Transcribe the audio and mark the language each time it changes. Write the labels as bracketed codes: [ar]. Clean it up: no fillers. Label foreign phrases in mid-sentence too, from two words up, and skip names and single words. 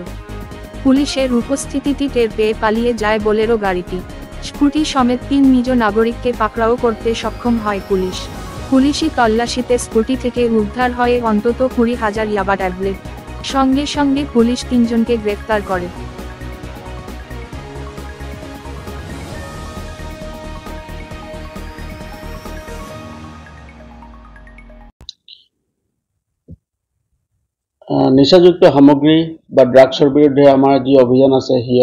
[bn] পুলিশের উপস্থিতিটি টের পেয়ে পালিয়ে যায় বোলেরো গাড়িটি। স্কুটি সমেত 3 মিজো নাগরিককে পাকড়াও করতে সক্ষম হয় পুলিশ। পুলিশি তল্লাশিতে স্কুটি থেকে উদ্ধার হয় অন্তত 20,000 ইয়াবা ট্যাবলেট। সঙ্গে সঙ্গে পুলিশ 3 জনকে গ্রেফতার করে। [as] নিচাযুক্ত সামগ্ৰী বা ড্ৰাগছৰ বিৰুদ্ধে আমাৰ যি অভিযান আছে সেই